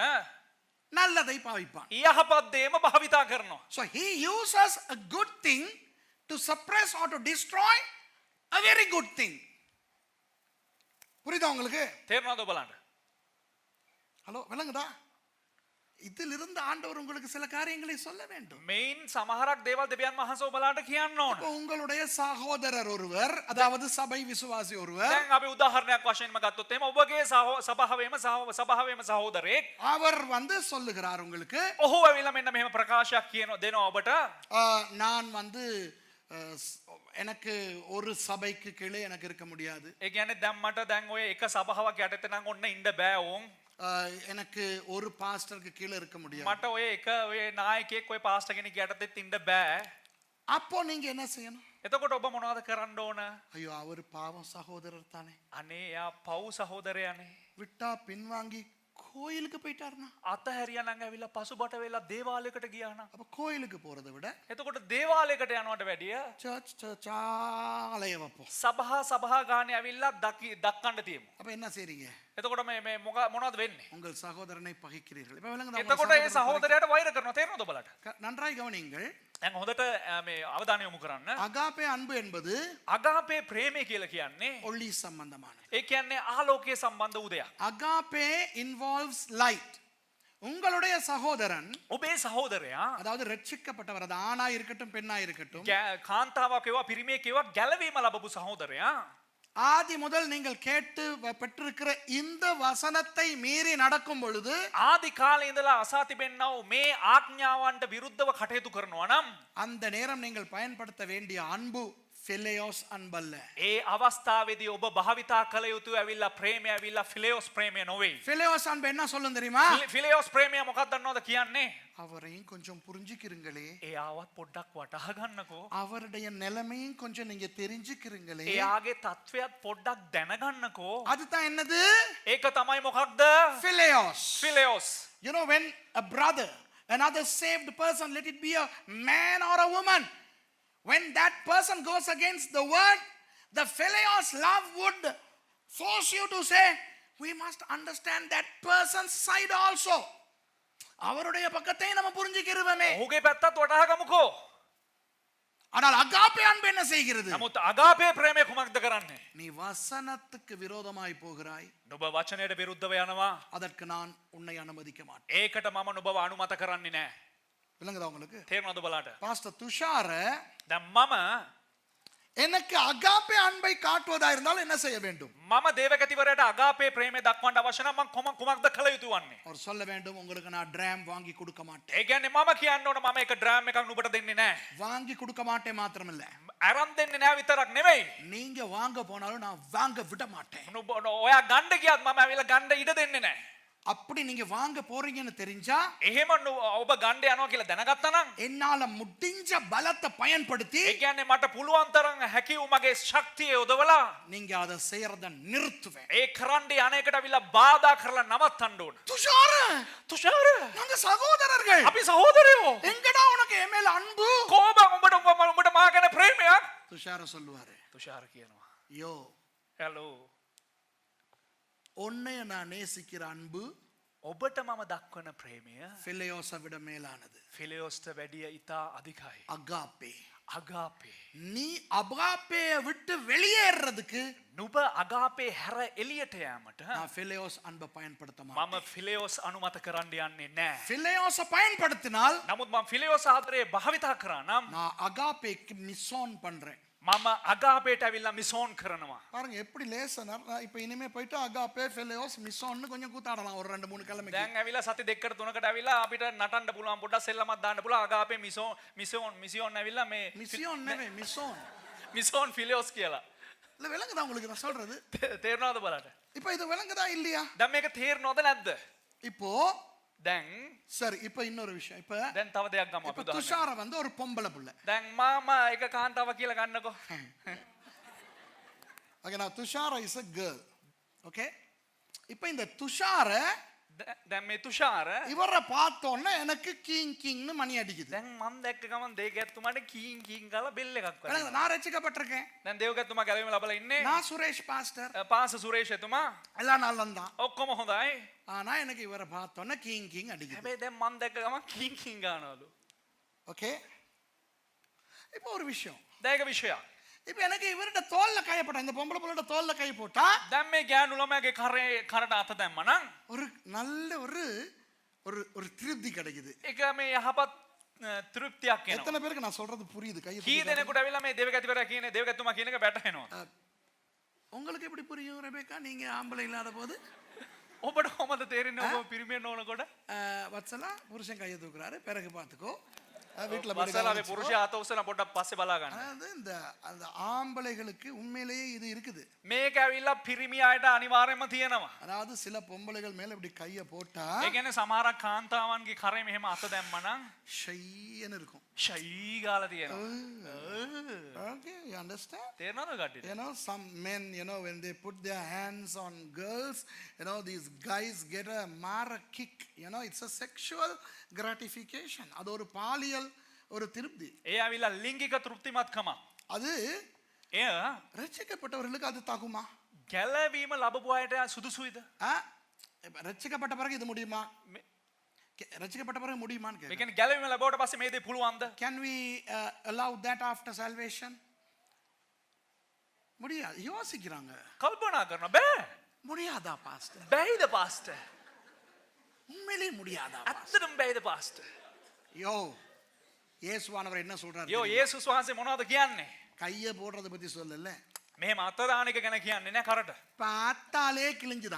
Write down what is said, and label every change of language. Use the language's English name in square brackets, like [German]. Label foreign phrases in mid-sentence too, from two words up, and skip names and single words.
[Tamil] நல்லதை பாவிப்பான். [Sinhala] යහපත් දේම භාවිතා කරනවා. [English] So he uses a good thing to suppress or to destroy a very good thing. [Tamil] புரியுதா உங்களுக்கு? [Sinhala] තේරෙනවද බලන්න? [Tamil] ஹலோ விளங்குதா? இதிலிருந்து ஆண்டவர் உங்களுக்கு சில காரியங்களை சொல்ல வேண்டும். [Sinhala] මේන් සමහරක් දේවල් දෙවියන් වහන්සේ ඔබලාට කියන්න ඕන. [Tamil] இப்போ உங்களுடைய சகோதரர் ஒருவர், அதாவது சபை விசுவாசி ஒருவர், [Sinhala] දැන් අපි උදාහරණයක් වශයෙන්ම ගත්තොත් එහෙම ඔබගේ සභාවේම සහෝදරයෙක් [Tamil] அவர் வந்து சொல்லுகிறார் உங்களுக்கு, [Sinhala] ඔහු ඇවිල්ලා මෙන්න මෙහෙම ප්‍රකාශයක් දෙනවා ඔබට. [Tamil] நான் வந்து எனக்கு ஒரு சபைக்கு கீழே எனக்கு இருக்க முடியாது. [Sinhala] ඒ කියන්නේ දැන් මට දැන් ඔය එක සභාවක් යටතේ නම් ඔන්න ඉන්න බෑ ඕන්. [Tamil] எனக்கு ஒரு பாஸ்டருக்கு கீழே இருக்க முடியாது. [Sinhala] මට ඔය එක ඔය නායකයෙක් ඔය පාස්ටර් කෙනෙක් යටතේත් ඉන්න බෑ. [Tamil] அப்போ நீங்க என்ன செய்யணும்? [Sinhala] එතකොට ඔබ මොනවද කරන්න ඕන? [Tamil] ஐயோ அவர் பாவம் சகோதரர் தானே, [Sinhala] අනේ යා පව් සහෝදරයානේ. [Tamil] விட்டா பின்வாங்கி கோயிலுக்கு போயிட்டாருனா, [Sinhala] අතහැරියා නම් ඇවිල්ලා පසුබට වෙලා දේවාලයකට ගියා නම්, [Tamil] அப்ப கோயிலுக்கு போறதை விட [Sinhala] එතකොට දේවාලයකට යනවට වැඩිය [Tamil] சர்ச் ஆலய வைப்போம். [Sinhala] සභා ගානේ ඇවිල්ලා දක්කන්න තියමු. [Tamil] அப்ப என்ன செய்றீங்க? [Sinhala] එතකොට මේ මොනවද වෙන්නේ? [Tamil] உங்கள் சகோதரனை பகைக்கிறீர்கள். இப்ப விளங்குதா? [Sinhala] එතකොට ඒ සහෝදරයාට වෛර කරනවා. තේරෙනවද ඔබලට? [Tamil] நன்றாய் கவனியுங்கள். [Sinhala] දැන් හොඳට මේ අවධානය යොමු කරන්න. [Tamil] அகாபே அன்பு என்பது [Sinhala] අගාපේ ප්‍රේමය කියලා කියන්නේ [Tamil] ஒளி சம்பந்தமானது. [Sinhala] ඒ කියන්නේ ආලෝකයේ සම්බන්ධ වූ දෙයක්. [English] அகாபே involves light. [Tamil] உங்களுடைய சகோதரன், [Sinhala] ඔබේ සහෝදරයා [Tamil] அதாவது ரட்சிக்கப்பட்டவர், அது ஆணா இருக்கட்டும் பெண்ணா இருக்கட்டும், [Sinhala] කාන්තාවක් වේවා පිරිමියෙක් වේවා ගැලවීම ලැබපු සහෝදරයා [Tamil] ஆதி முதல் நீங்கள் கேட்டு பெற்றிருக்கிற இந்த வசனத்தை மீறி நடக்கும் பொழுது, [Sinhala] ආදි කාලේ ඉඳලා අසා තිබෙන්නා වූ මේ ආඥාවන්ට විරුද්ධව කටයුතු කරනවා නම් [Tamil] அந்த நேரம் நீங்கள் பயன்படுத்த வேண்டிய அன்பு ஃபிலியோஸ் அன்பல்ல. [Sinhala] ඒ අවස්ථාවේදී ඔබ භාවිතා කළ යුතු ඇවිල්ලා ප්‍රේමය ඇවිල්ලා ෆිලියෝස් ප්‍රේමය නොවේ. [Tamil] ஃபிலியோஸ் அன்பு என்ன சொல்லும் தெரியுமா? [Sinhala] ෆිලියෝස් ප්‍රේමය මොකක්ද දන්නවද කියන්නේ? [Tamil] அவரையும் கொஞ்சம் புரிஞ்சுக்கிறீங்களே, [Sinhala] එයාවත් පොඩ්ඩක් වටහා ගන්නකෝ. [Tamil] அவருடைய நிலைமையும் கொஞ்சம் நீங்க தெரிஞ்சுக்கிறீங்களே, [Sinhala] එයාගේ තත්වයක් පොඩ්ඩක් දැනගන්නකෝ. [Tamil] அதுதான் என்னது? [Sinhala] ඒක තමයි මොකක්ද? [Tamil] ஃபிலியோஸ். [Sinhala] ෆිලියෝස්. [English] You know, when a brother, another saved person, let it be a man or a woman, when that person goes against the word, the Phileos love would force you to say, we must understand that person's side also. [Tamil] அவருடைய பக்கத்தை நம்ம புரிஞ்சுக்கிறோமே. [Sinhala] ඔහුගේ පැත්තත් වටහා ගමුකෝ. [Tamil] ஆனால் அகாபே அன்பு என்ன செய்கிறது? [Sinhala] නමුත් අගාපේ ප්‍රේමය කුමක්ද කරන්නේ? [Tamil] நீ வசனத்துக்கு விரோதமாய் போகிறாய், [Sinhala] නුඹ වචනයට විරුද්ධව යනවා. [Tamil] அதற்கு நான் உன்னை அனுமதிக்க மாட்டேன். [Sinhala] ඒකට මම නුඹව අනුමත කරන්නේ නැහැ. [Tamil] விளங்குதா உங்களுக்கு? [Sinhala] තේරෙනවද බලන්න? [Tamil] பாஸ்டர் துஷார [Sinhala] දැන් මම [Tamil] எனக்கு அகாபே அன்பை காட்டுவதா இருந்தால் என்ன செய்ய வேண்டும்? [Sinhala] මම දේවගතිවරයාට අගාපේ ප්‍රේමය දක්වන්න අවශ්‍ය නම් මම කුමක්ද කළ යුතු වන්නේ? [Tamil] அவர் சொல்ல வேண்டும், உங்களுக்கு நான் டிராம் வாங்கி கொடுக்க மாட்டேன். [Sinhala] ඒ කියන්නේ මම කියන්න ඕන මම එක ඩ්‍රෑම් එකක් නුඹට දෙන්නේ නැහැ. [Tamil] வாங்கி கொடுக்க மாட்டேன் மாத்திரமில்ல, [Sinhala] අරන් දෙන්නේ නැහැ විතරක් නෙවෙයි. [Tamil] நீங்க வாங்க போனாலும் நான் வாங்க விட மாட்டேன். [Sinhala] නුඹ ඔයා ගන්න ගියත් මම ඇවිල්ලා ගන්න ඉඩ දෙන්නේ නැහැ. [Tamil] அப்படி நீங்க வாங்க போறீங்கன்னு தெரிஞ்சா, [Sinhala] එහෙම ඔබ ගන්න යනවා කියලා දැනගත්තා නම් [Tamil] என்னால முடிஞ்ச பலத்தை பயன்படுத்தி [Sinhala] ඒ කියන්නේ මට පුළුවන් තරම් හැකි වූ මගේ ශක්තිය යොදවලා [Tamil] நீங்க அதை செய்யறத நிறுத்துவேன். [Sinhala] ඒ කරන්න යන්නේකට අවිල්ලා බාධා කරලා නවත්තන්න ඕන. [Tamil] துஷார, [Sinhala] තුෂාර [Tamil] நாங்க சகோதரர்கள். [Sinhala] අපි සහෝදරයෝ. [Tamil] எங்கடா உனக்கு என் மேல அன்பு? [Sinhala] කොහොමද උඹට මා ගැන ප්‍රේමයක්? [Tamil] துஷார சொல்லுவாரு, [Sinhala] තුෂාර කියනවා. [Tamil] யோ, [Sinhala] හලෝ [Tamil] உன்னைய நான் நேசிக்கிற அன்பு [Sinhala] ඔබට මම දක්වන ප්‍රේමය [Tamil] ஃபிலியோஸை விட மேலானது. [Sinhala] ෆිලියෝස්ට වැඩිය ඉතා අධිකයි. [Tamil] அகாபே. [Sinhala] අගාපේ. [Tamil] நீ அகாபேயை விட்டு வெளியேறதுக்கு [Sinhala] නුඹ අගාපේ හැර එළියට යාමට [Tamil] நான் ஃபிலியோஸ் அன்பை பயன்படுத்த மாட்டேன். [Sinhala] මම ෆිලියෝස් අනුමත කරන්න යන්නේ නැහැ. [Tamil] ஃபிலியோஸை பயன்படுத்தினால் [Sinhala] නමුත් මම ෆිලියෝස් ආදරේ භාවිතා කරා නම් [Tamil] நான் அகாபேக்கு மிஸ்ஆன் பண்றேன். [Sinhala] මම අගාපේට ඇවිල්ලා මිසෝන් කරනවා. [Tamil] பாருங்க எப்படி லேசனா இப்ப இனிமே போயிட்டு அகாபே ஃபிலியோஸ் மிஸ்ஆன்னு கொஞ்சம் கூத்தாடலாம் ஒரு 2-3 கிழமைக்கு. [Sinhala] දැන් ඇවිල්ලා සති දෙකකට තුනකට ඇවිල්ලා අපිට නටන්න පුළුවන් පොඩ්ඩක් සෙල්ලමක් දාන්න පුළුවන් අගාපේ මිසෝන් ඇවිල්ලා මේ மிஸ்ஆன் නෙවෙයි மிஸ்ஆன். මිසෝන් ෆිලියෝස් කියලා. [Tamil] இல்ல விளங்குதா உங்களுக்கு நான் சொல்றது? [Sinhala] තේරෙනවද බලන්න? [Tamil] இப்போ இது விளங்குதா இல்லையா? [Sinhala] දැන් මේක තේරෙනවද නැද්ද? [Tamil] இப்போ [Sinhala] දැන් [Tamil] சரி, இப்போ இன்னொரு விஷயம். இப்போ [Sinhala] දැන් තව දෙයක් ගමු [Tamil] இப்போ [Sinhala] අපි උදාහරණයක්. [Tamil] துஷார வந்து ஒரு பொம்பளை புள்ள. [Sinhala] දැන් මාම එක කාන්තාවක් කියලා ගන්නකො. [English] ஓகே, நான் துஷார is a girl. [Tamil] ஓகே, இப்போ இந்த துஷார [Sinhala] දැන් මේ තුෂාර [Tamil] இவரை பார்த்தோன்னே எனக்கு கிங் கிங்னு மணி அடிக்குது. [Sinhala] දැන් මම දැක්ක ගමන් දේවගැතුමාට කීන් කීන් ගාලා බෙල් එකක් වගේ. [Tamil] எனக்கு நான் ரட்சிக்கப்பட்டிருக்கேன். [Sinhala] දැන් දේවගැතුමා ගැලවීම ලබලා ඉන්නේ. [Tamil] நான் சுரேஷ் பாஸ்டர். [Sinhala] පාස සුරේෂ් එතුමා [Tamil] எல்லாம் நல்லந்தான். [Sinhala] ඔක්කොම හොඳයි. [Tamil] ஆனா எனக்கு இவரை பார்த்தோன்னே கிங் கிங் அடிக்குது. [Sinhala] හැබැයි දැන් මම දැක්ක ගමන් කීන් කීන් ගානවලු. [Tamil] ஓகே, இப்போ ஒரு விஷயம். [Sinhala] දැන් ඒක විෂයක්. [Tamil] இப்போ எனக்கு இவரோட தோல்ல கைய போட்டா, இந்த பொம்பளை புள்ளோட தோல்ல கை போட்டா [Sinhala] දැන් මේ ගෑනු ළමයාගේ කරට අත දැම්මනම් [Tamil] ஒரு நல்ல ஒரு ஒரு ஒரு திருப்தி கிடைக்குது. [Sinhala] ඒක මේ යහපත් තෘප්තියක් එනවා. [Tamil] எத்தனை பேருக்கு நான் சொல்றது புரியுது? கையை [Sinhala] කී දෙනෙකුට ඇවිල්ලා මේ දේවගැතිවරයා කියන දේවගැතුමා කියන එක වැටහෙනවා. [Tamil] உங்களுக்கு எப்படி புரியும் ரெபேக்கா, நீங்க ஆம்பளை இல்லாத போது? [Sinhala] ඔබට කොහමද තේරෙන්නේ ඔබ පිරිමියෙන්න ඕනකොට? [Tamil] வத்சலா புருஷன் கையை தூக்குறாரு, பிறகு பார்த்துக்கோ வீட்டுல [Sinhala] වසලාවේ පුරුෂයා අත උස්සන පොඩ්ඩක් පස්සේ බලා ගන්න. [Tamil] அதாவது இந்த அந்த ஆம்பளைகளுக்கு உண்மையிலேயே இது இருக்குது. [Sinhala] මේක ඇවිල්ලා පිරිමි අයට අනිවාර්යයෙන්ම තියෙනවා. [Tamil] அதாவது சில பொம்பளைகள் மேல இப்படி கையை போட்டா [Sinhala] ඒ කියන්නේ සමහරක් කාන්තාවන්ගේ කරේ මෙහෙම අත දැම්මනම් [Tamil] ஷைன்னு இருக்கும். [Sinhala] ෂයි ගාලා තියෙනවා. [English] Okay, you understand? [Sinhala] තේරෙනවද කට්ටියට? [English] You know, some men, you know, when they put their hands on girls, you know, these guys get a mara kick. You know, it's a sexual gratification. [Tamil] அது ஒரு பாலியல் ஒரு திருப்தி. [Sinhala] ඒ ඇවිල්ලා ලිංගික තෘප්තිමත්කම. [Tamil] அது [Sinhala] එය [Tamil] ரட்சிக்கப்பட்டவர்களுக்கு அது தாகுமா? [Sinhala] ගැලවීම ලැබපු අයට සුදුසුයිද? [Tamil] ரட்சிக்கப்பட்ட பிறகு இது முடியுமா? ரட்சிக்கப்பட்ட பிறகு முடியுமான்னு [Sinhala] ඒ [Tamil] கேக்குறேன். [Sinhala] කියන්නේ ගැලවීම ලැබුවට පස්සේ මේ දේ පුළුවන්ද? [English] Can we allow that after salvation? [Tamil] முடியாது. யோசிக்கிறாங்க. [Sinhala] කල්පනා කරනවා බෑ. [Tamil] முடியாதா பாஸ்டர்? [Sinhala] බැයිද පාස්ටර්? [Tamil] உண்மையிலேயே முடியாதா? [Sinhala] ඇත්තටම බැයිද පාස්ටර්? [Tamil] யோ, இயேசுவானவர் என்ன சொல்றாரு? [Sinhala] යෝ යේසුස් වහන්සේ මොනවද කියන්නේ? [Tamil] கையை போடுறத பத்தி சொல்லல. [Sinhala] මෙහෙම අත දාන එක ගැන කියන්නේ නෑ කරට. [Tamil] பார்த்தாலே கிழிஞ்சுதான்.